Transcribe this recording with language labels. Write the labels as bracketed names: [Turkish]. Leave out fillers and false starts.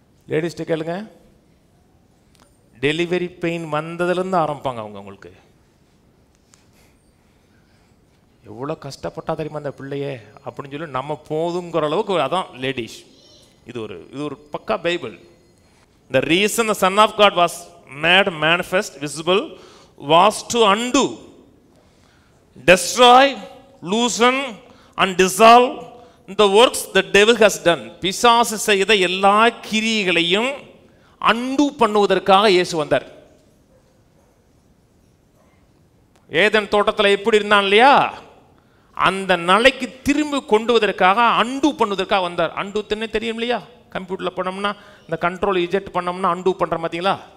[Tamil] லேடிஸ்கிட்ட கேளுங்க, delivery pain வந்ததுலேருந்து ஆரம்பிப்பாங்க அவங்க. உங்களுக்கு எவ்வளோ கஷ்டப்பட்டா தெரியுமா அந்த பிள்ளையே அப்படின்னு சொல்லி நம்ம போதுங்கிற அளவுக்கு. அதான் லேடிஸ். இது ஒரு பக்கா Bible. [English] The reason the Son of God was made manifest, visible, was to undo, destroy, loosen and dissolve the works the devil has done. [Tamil] பிசாசு செய்த எல்லா கிரியைகளையும் அண்டு பண்ணுவதற்காக இயேசு வந்தார். ஏதேன் தோட்டத்தில் எப்படி இருந்தான் இல்லையா, அந்த நிலைக்கு திரும்பி கொண்டு வருவதற்காக, அண்டு பண்ணுவதற்காக வந்தார். அண்டு தின்னே தெரியும் இல்லையா, கம்ப்யூட்டரில் பண்ணோம்னா இந்த கண்ட்ரோல் இஜெக்ட் பண்ணோம்னா அண்டு பண்ணுற பார்த்தீங்களா?